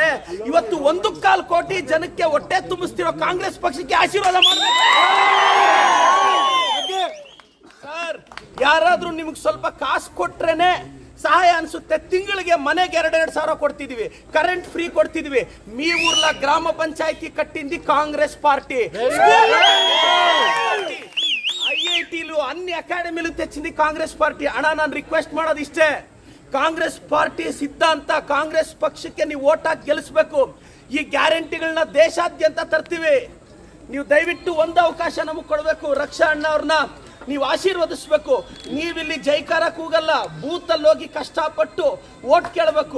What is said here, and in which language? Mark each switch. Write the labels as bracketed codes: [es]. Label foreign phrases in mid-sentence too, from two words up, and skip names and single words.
[kn] ಇವತ್ತು 1.25 ಕೋಟಿ ಜನಕ್ಕೆ ಹೊಟ್ಟೆ ತುಂಬಿಸ್ತಿರೋ ಕಾಂಗ್ರೆಸ್ ಪಕ್ಷಕ್ಕೆ ಆಶೀರ್ವಾದ ಮಾಡಬೇಕು ಸರ್. ಯಾರಾದ್ರೂ ನಿಮ್ಗೆ ಸ್ವಲ್ಪ ಕಾಸು ಕೊಟ್ರೇನೆ ಸಹಾಯ ಅನ್ಸುತ್ತೆ. ತಿಂಗಳಿಗೆ ಮನೆಗೆ 2-2 ಸಾವಿರ ಕೊಡ್ತಿದೀವಿ, [en] current free [kn] ಕೊಡ್ತಿದೀವಿ. [te] మీ ఊర్ల గ్రామ పంచాయతీ కట్టింది కాంగ్రెస్ పార్టీ, IITలు అన్ని అకాడమీలు తెచ్చింది కాంగ్రెస్ పార్టీ. [kn] అಣ್ಣ, ನಾನು ರಿಕ್ವೆಸ್ಟ್ ಮಾಡೋದು ಇಷ್ಟೇ, ಕಾಂಗ್ರೆಸ್ ಪಾರ್ಟಿ ಸಿದ್ಧಾಂತ, ಕಾಂಗ್ರೆಸ್ ಪಕ್ಷಕ್ಕೆ ನೀವು ಓಟ್ ಹಾಕಿ ಗೆಲ್ಲಿಸಬೇಕು. ಈ ಗ್ಯಾರಂಟಿಗಳನ್ನ ದೇಶಾದ್ಯಂತ ತರ್ತೀವಿ. ನೀವು ದಯವಿಟ್ಟು ಒಂದು ಅವಕಾಶ ನಮಗೆ ಕೊಡಬೇಕು. ರಕ್ಷಾ ಅಣ್ಣ ಅವ್ರನ್ನ ನೀವು ಆಶೀರ್ವದಿಸಬೇಕು. ನೀವಿಲ್ಲಿ ಜೈಕಾರ ಕೂಗಲ್ಲ, ಬೂತಲ್ಲಿ ಹೋಗಿ ಕಷ್ಟಪಟ್ಟು ಓಟ್ ಕೇಳಬೇಕು.